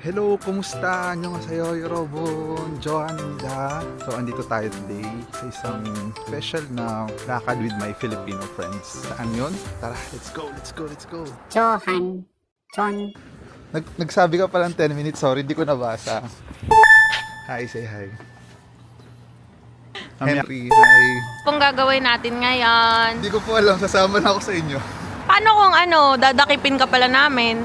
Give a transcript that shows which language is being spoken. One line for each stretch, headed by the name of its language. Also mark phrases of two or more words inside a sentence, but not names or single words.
Filipino: Hello, kumusta?
Korean: Annyeonghaseyo, 여러분. Johanida.
Filipino: So, andito tayo today sa isang special na lakad
English: with my Filipino friends.
Filipino: Saan yun? Tara,
English: let's go, let's go, let's go.
Filipino: John. Nagsabi ka palang 10 minutes, sorry, hindi ko nabasa. Hi, say hi. Henry, hi. Kung gagawin natin ngayon. Hindi ko po alam, sasama na ako sa inyo. Paano kung dadakipin ka pala namin?